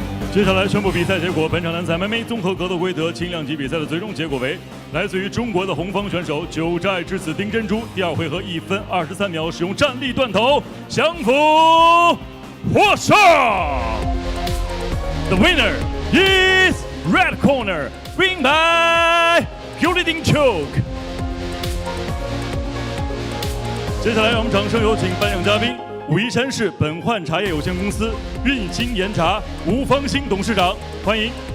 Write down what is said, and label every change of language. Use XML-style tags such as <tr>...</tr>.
<zh>接下来宣布比赛结果。本场男子 MMA 综合格斗规则轻量级比赛的最终结果为：来自于中国的红方选手九寨之子丁真珠，第二回合1分23秒使用站立断头降服获胜。</zh> <en>The winner is red corner, win by guillotine choke。</en> <zh>接下来让我们掌声有请颁奖嘉宾。武夷山市本焕茶叶有限公司运兴岩茶吴方兴董事长，欢迎。</zh>